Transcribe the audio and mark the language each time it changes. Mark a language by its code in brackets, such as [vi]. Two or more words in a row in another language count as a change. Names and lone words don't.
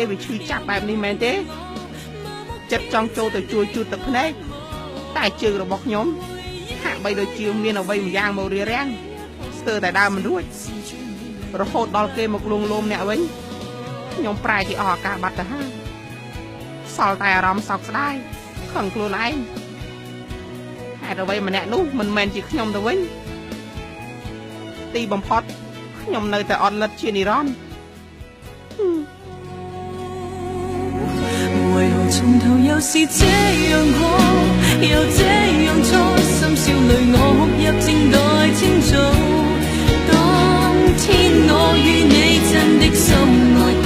[km] វាឈឺចាប់បែបនេះមែនទេចិត្តចង់ចូលទៅជួយជូតទឹកភ្នែកតែជើងរបស់ខ្ញុំហាក់បីដូចជាមានអ្វីម្យ៉ាងមករារាំងស្ទើរតែដើរមិនរួចរហូតដល់គេមកលួងលោមអ្នកវិញខ្ញុំប្រែជាអស់ឱកាសបាត់ទៅហើយសល់តែអារម្មណ៍សោកស្ដាយខឹងខ្លួនឯងហេតុអ្វីម្នាក់នោះមិនមែនជាខ្ញុំទៅវិញទីបំផុតខ្ញុំនៅតែអត់លិតជានិរន្តរ៍ [yue] 为何從頭又是這樣好，又這樣錯，深宵裏我哭泣正待清早。當天我與你真的心愛。